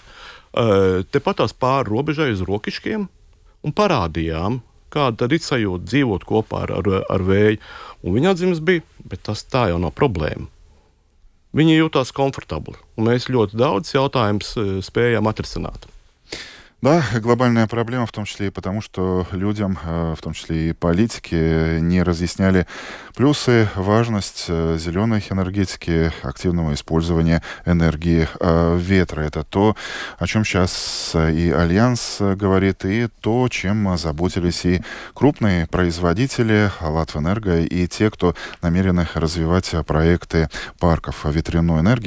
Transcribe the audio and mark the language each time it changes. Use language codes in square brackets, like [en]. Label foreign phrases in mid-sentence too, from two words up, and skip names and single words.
[lv] Tepat tās pāri robežai uz Rokiškiem un parādījām, kāda tad ir sajūta dzīvot kopā ar vēju. Un viņa atzīmes bija, bet tā jau nav problēma. Viņi jūtās komfortabli, un mēs ļoti daudz jautājumus spējām atrisināt. [ru] Да, глобальная проблема, в том числе и потому, что людям, в том числе и политики, не разъясняли плюсы, важность зеленой энергетики, активного использования энергии ветра. Это то, о чем сейчас и Альянс говорит, и то, чем заботились и крупные производители Латвэнерго, и те, кто намерены развивать проекты парков ветряной энергии.